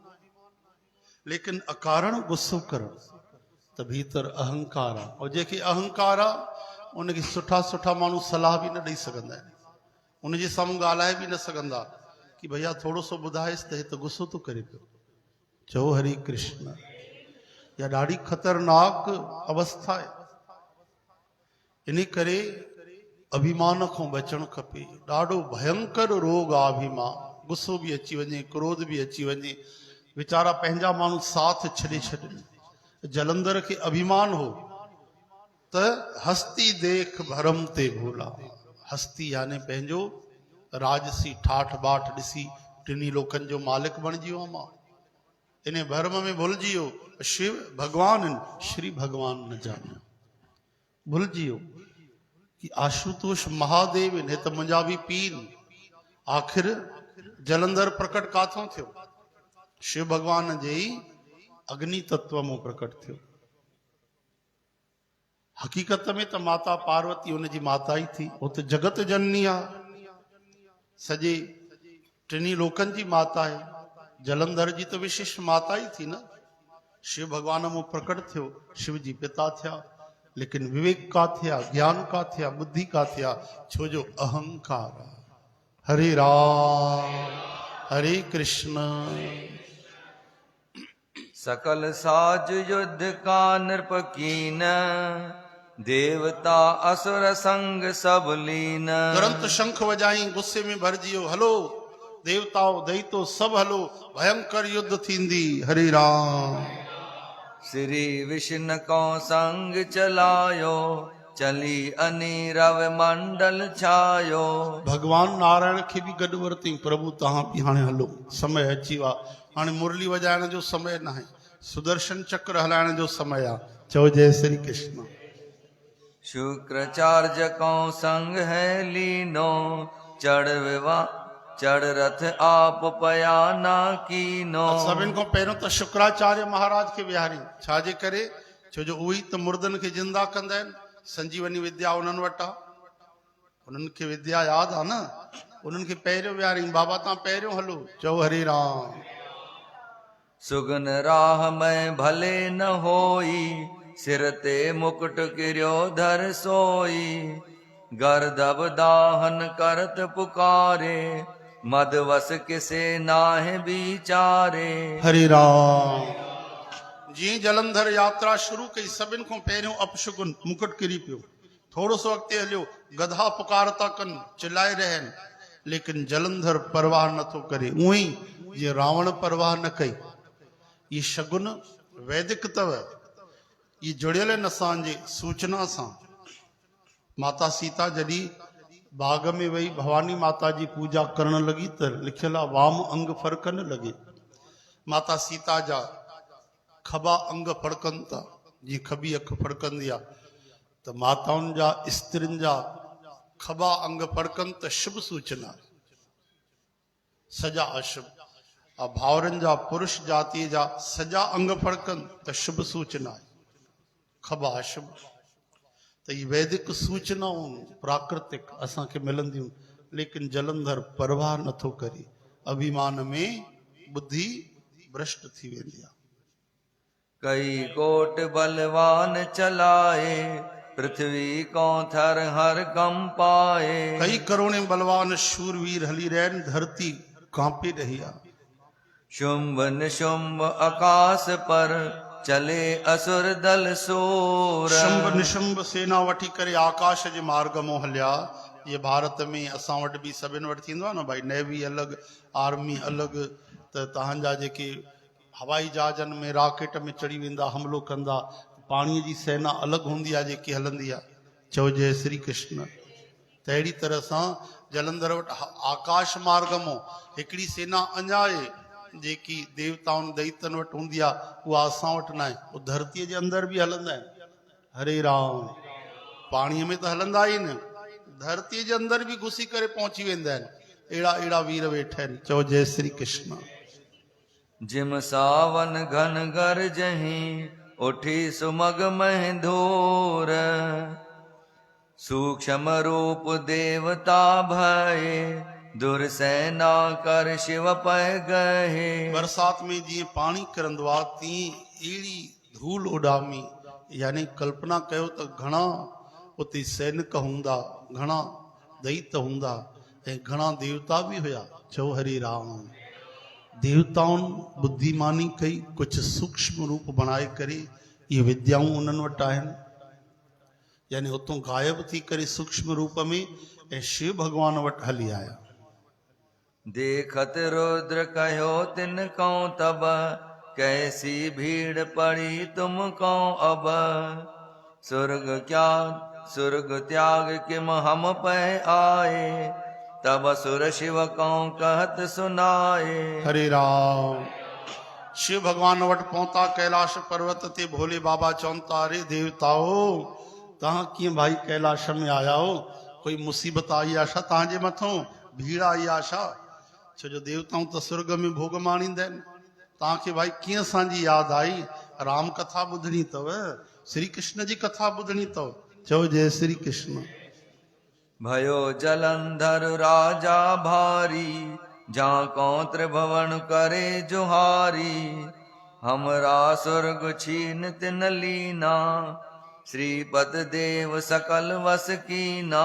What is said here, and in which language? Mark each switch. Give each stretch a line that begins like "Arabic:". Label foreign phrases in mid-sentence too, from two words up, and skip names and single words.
Sindhi: लेकिन अकारण गुस्सो करणु त भीतर अहंकार आहे। और जेके अहंकार आहे उनखे सुठा सुठा माण्हू सलाह बि न ॾेई सघंदा आहिनि, उनजे साम्हूं ॻाल्हाए बि न सघंदा कि भैया थोरो सो ॿुधाएसि त हे त गुस्सो थो करे पियो। चओ हरे कृष्ण। या ॾाढी ख़तरनाक अवस्था आहे। इन करे अभिमान खां बचणु खपे। ॾाढो भयंकर रोग आहे अभिमान। गुस्सो बि अची वञे, क्रोध बि अची वञे, वीचारा पंहिंजा माण्हू साथ छॾे छॾनि। जलंधर खे अभिमान हो त हस्ती देख भरम ते भोला। हस्ती यानी पंहिंजो राजसी ठाठ बाट ॾिसी टिनी लोकनि जो मालिक बणिजी वियो मां। इन भरम में भुलिजी वियो शिव भगवान आहिनि, श्री भगवान न ॼाणियो। भुलिजी वियो कि आशुतोष महादेव आहिनि, हे त मुंहिंजा बि पीर। आख़िर जलंधर प्रकट काथों थियो? शिव भगवान जे ई अग्नि तत्व में प्रकट थियो। हकीकत में त माता पार्वती हुनजी माता ई थी, वो त जगत जननी आहे, सॼे टिनी लोकनि जी माता आहे। जलंधर जी त विशिष्ट माता ई थी न। शिव भगवान में प्रकट थियो, शिव जी पिता थिया। लेकिन विवेक का थिया, ज्ञान का थिया, बुद्धि का थिया? छो जो अहंकार आहे। हरे राम हरे कृष्ण।
Hindi: सकल साज युद्ध का नृप कीन, देवता असुर संग सब लीन।
Sindhi: तुरंत शंख वजाई, गुस्से में भरजी वियो। हलो देवताओं दैतो सब हलो, भयंकर युद्ध थींदी। हरे राम।
Hindi: श्री विष्णु को संग चलायो, चली अनीरव मंडल छायो।
Sindhi: भगवान नारायण खे बि गॾु वरितई। प्रभु तव्हां बि हाणे हलो, समय अची वियो आहे। हाणे मुरली वॼाइण जो समय न आहे, सुदर्शन चक्र हलाइण जो समय आहे। चओ जय श्री कृष्ण।
Hindi: शुक्राचार्य को संग है लीनो, चढ़ रथ आप पयाना कीनो।
Sindhi: सभिनि खां पहिरियों त शुक्राचार्य महाराज खे विहारी। छाजे करे? छो जो उहे त मुर्दनि खे जिंदा कंदा आहिनि। संजीवनी विद्या उन्हनि वटि आहे, उन्हनि खे विद्या यादि आहे न। उन्हनि खे पहिरियों विहारी। बाबा तव्हां पहिरियों हलो। चओ हरे राम।
Hindi: सुगन राह में भले न होई, सिर ते मुकुट किरियो धर सोई। गर्दब दाहन करत पुकारे, मद वस किसे नाहे विचारे।
Sindhi: हरे राम। जी जलंधर यात्रा शुरू कई सभिनि खां पहिरियों अपशगुन मुकुट किरी पियो। थोरो सो अॻिते हलियो, गधा पुकारता कनि, चिल्लाए रहनि, लेकिन जलंधर परवाह नथो करे। उअं ई जीअं रावण परवाह न कई। ये शगुन वैदिक अथव, ये जुड़ियल आहिनि असांजे सूचना सां। माता सीता जॾहिं बाग में वही भवानी माता जी पूजा करण लगी त लिखियल आहे
Hindi: वाम अंग फरकन लगे।
Sindhi: माता सीता जा खबा अंग फड़कनि था, जीअं खबी अख फड़कंदी आहे, त माताउनि जा स्त्रियुनि जा खबा अंग फड़कनि त शुभ सूचना, सजा अशुभ। भावरनि जा पुरुष जातीअ जा सजा अंग फड़कनि त शुभ सूचना आहे, खबा अशुभ। त ये वैदिक सूचनाऊं प्राकृतिक असांखे मिलंदियूं, लेकिन जलंधर परवाह नथो करे। अभिमान में बुद्धि भ्रष्ट थी वेंदी आहे।
Hindi: कई कोट बलवान चलाए, पृथ्वी को थर हर कंपाए।
Sindhi: कई करोड़े बलवान शूरवीर हली रहन, धरती कांपे रही आहे।
Hindi: शुंभ निशुंभ आकाश पर, चले असुर दल सोर।
Sindhi: शुंभ निशुंभ सेना वठी करे आकाश जे मार्ग मों हलिया। ये भारत में असां वटि बि सभिनि वटि थींदो आहे न भाई, नेवी अलॻि, आर्मी अलॻि। त तव्हांजा जेके हवाई जहाजनि में रॉकेट में चढ़ी वेंदा, हमिलो कंदा, पाणीअ जी सेना अलॻि हूंदी आहे जेकी हलंदी आहे। चओ जय श्री कृष्ण। त अहिड़ी तरह सां जलंधर वटि आकाश मार्ग मों हिकिड़ी सेना अञा आहे जेकी देवताउनि दैतनि वटि हूंदी आहे, उहा असां वटि न आहे। उहा धरतीअ जे अंदरि बि हलंदा आहिनि। हरे राम। पाणीअ में त हलंदा ई न, धरतीअ जे अंदरि बि घुसी करे पहुची वेंदा आहिनि। अहिड़ा अहिड़ा वीर वेठा आहिनि। चओ जय श्री कृष्ण।
Hindi: जिम सावन घन गरजहि, उठी सुमग मह धूर। सूक्ष्म रूप देवता भय, दुर्सेना कर शिव पय गए।
Sindhi: बरसात में जीअं पाणी किरंदो आहे, तीअं अहिड़ी धूल उॾामी, यानी कल्पना कयो त घणा उते सैनिक हूंदा, घणा दैत हूंदा ऐं घणा देवता बि हुया। चओ हरे राम। देवताउनि बुद्धिमानी कई, कुझु सूक्ष्म रूप बणाए करे इहे विद्याऊं उन्हनि वटि आहिनि, यानी उतों गायब थी करे सूक्ष्म रूप में ऐं शिव भगवान वटि हली आया।
Hindi: देखत रुद्र कहो तिन कौ तब, कैसी भीड़ पड़ी तुम कौ अब। सुर्ग त्याग किम हम पै आए, तब असुर शिव कौ कहत सुनाए।
Sindhi: हरे राम। शिव भगवान वटि पहुता कैलाश पर्वत ते, भोले बाबा चवनि था, अरे देवताओ तव्हां कीअं भाई कैलाश में आया हो? कोई मुसीबत आई आहे छा तव्हांजे मथां? भीड़ आई आहे छा? छो जो देवताऊं त स्वर्ग में भोग माणींदा आहिनि। तव्हांखे भाई कीअं असांजी यादि आई? राम कथा ॿुधणी अथव, श्री कृष्ण जी कथा ॿुधणी अथव। चओ जय श्री कृष्ण।
Hindi: भयो जलंधर राजा भारी, जा को त्रिभुवन करे जुहारी। हमरा स्वर्ग छीन तिन लीना, श्रीपद देव सकल वस कीना।